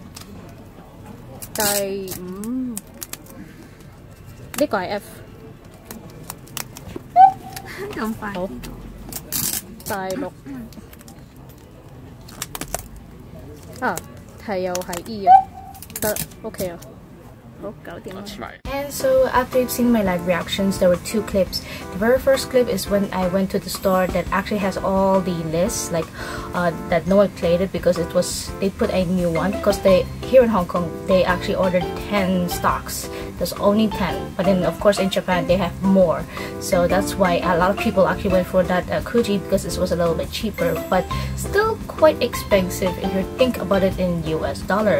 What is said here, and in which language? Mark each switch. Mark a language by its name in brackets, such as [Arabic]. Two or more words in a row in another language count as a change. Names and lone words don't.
[Cantonese] 第五呢個係 F。咁快。好。第六。係又係 E 啊，得 OK 啊，好搞掂啦。 [English] And so after you've seen my live reactions, there were two clips. The very first clip is when I went to the store that actually has all the lists, like that no one played it because they put a new one because here in Hong Kong they actually ordered 10 stocks. There's only 10, but then of course in Japan they have more, so that's why a lot of people actually went for that Kuji because it was a little bit cheaper, but still quite expensive if you think about it in US dollar.